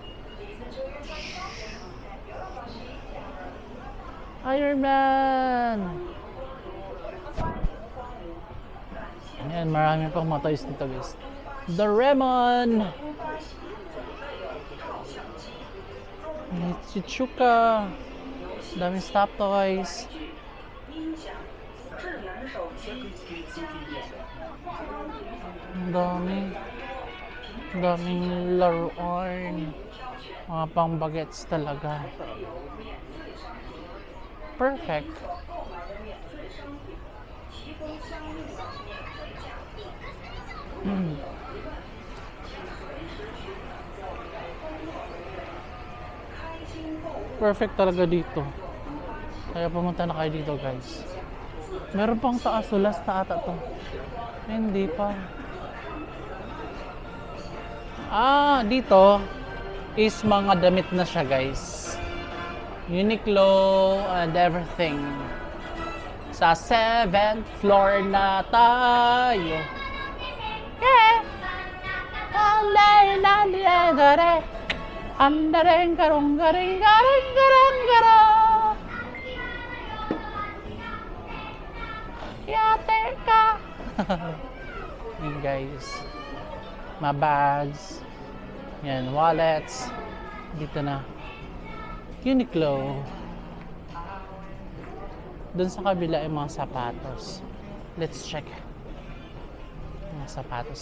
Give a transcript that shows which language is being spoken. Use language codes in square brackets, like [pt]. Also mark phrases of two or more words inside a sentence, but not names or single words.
[tl] Iron Man! Ayan, marami pang mga toys dito guys. Doraemon! Si Chuka! Dami stop toys. [zh] 音响、智能手机、家电、 [tl] Ang dami. Ang daming laruan. Mga pang bagets talaga. Perfect. [zh] 购买的免税商品，提供相应的免税价。开心购物。 [tl] Perfect talaga dito. Kaya pumunta na kayo dito guys. Meron pang taas. Last na ata to. Hindi pa. Dito is mga damit na siya guys. [en] Uniqlo and everything. [tl] Sa 7th floor na tayo. Yeah! Andareng karong garing garang garang garang. Yate ka. Yan guys. Mga bags. Yan, wallets. Dito na. Uniqlo. Doon sa kabila ay mga sapatos. [en] Let's check. [tl] Mga sapatos.